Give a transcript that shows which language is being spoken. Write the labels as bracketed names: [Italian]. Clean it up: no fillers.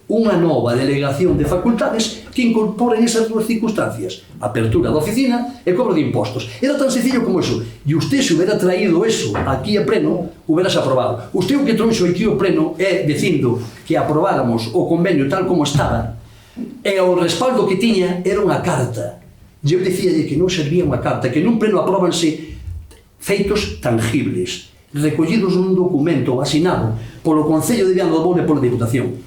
[Galician] unha nova delegación de facultades que incorporen esas dúas circunstancias, apertura da oficina e cobro de impostos. [Spanish] Era tan sencillo como eso. E usted, se hubiera traído eso aquí a pleno, hubieras aprobado. [Galician] Usted o que trouxo aquí ao pleno é dicindo que aprobáramos o convenio tal como estaba, e o respaldo que tiña era unha carta. E eu dicíalle que non servía unha carta, que nun pleno apróbanse feitos tangibles, recollidos nun documento asinado polo Concello de Viana do Bolo e pola Diputación.